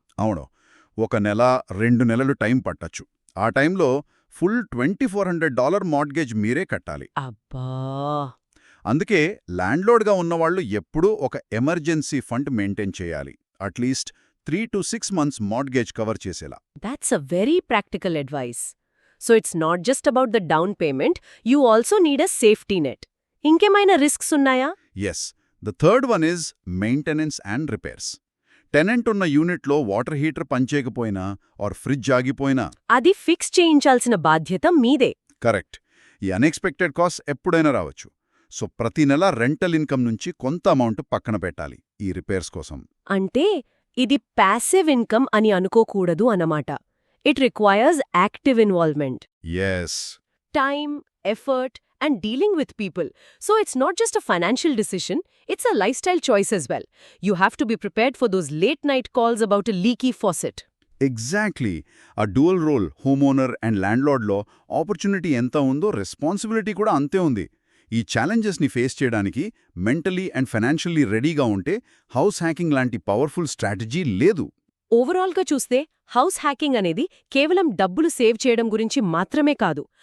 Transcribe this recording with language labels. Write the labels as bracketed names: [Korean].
[Telugu] అవును, 1 నెల 2 నెలలు టైం పట్టచ్చు. ఆ టైంలో ఫుల్ $2,400 మార్ట్గేజ్ మీరే కట్టాలి. అబ్బా. అందుకే ల్యాండ్లోడ్గా ఉన్నవాళ్లు ఎప్పుడూ ఒక ఎమర్జెన్సీ ఫండ్ మెయింటైన్ చేయాలి, at least [English] 3 to 6 months [Telugu] mortgage cover చేసేలా. [English] That's a very practical advice. So it's not just about the down payment, you also need a safety net. [Telugu] ఇంకేమైనా రిస్క్స్ ఉన్నాయా? [English] Yes, the third one is maintenance and repairs. [Telugu] Tenant ఉన్న యూనిట్లో water heater పనిచేయకపోయినా are fridge ఆగిపోయినా అది fix చేయించాల్సిన బాధ్యత మీదే. [English] Correct. [Telugu] ఈ unexpected cost ఎప్పుడైనా రావచ్చు. సో ప్రతి నెల రెంటల్ ఇన్కమ్ నుంచి కొంత అమౌంట్ పక్కన పెట్టాలి ఈ రిపేర్స్ కోసం. అంటే ఇది ప్యాసివ్ ఇన్కమ్ అని అనుకోకూడదు అన్నమాట. [English] It requires active involvement, yes, time, effort, and dealing with people. So it's not just a financial decision, it's a lifestyle choice as well. You have to be prepared for those late-night calls about a leaky faucet. Exactly. [Telugu] ఆ dual role home owner and ల్యాండ్లార్డ్లో opportunity ఎంత ఉందో responsibility కూడా అంతే ఉంది. ఈ ఛాలెంజెస్ని face చేయడానికి mentally and financially రెడీగా ఉంటే హౌస్ హ్యాకింగ్ లాంటి పవర్ఫుల్ స్ట్రాటజీ లేదు. ఓవరాల్గా చూస్తే హౌస్ హ్యాకింగ్ అనేది కేవలం డబ్బులు సేవ్ చేయడం గురించి మాత్రమే కాదు.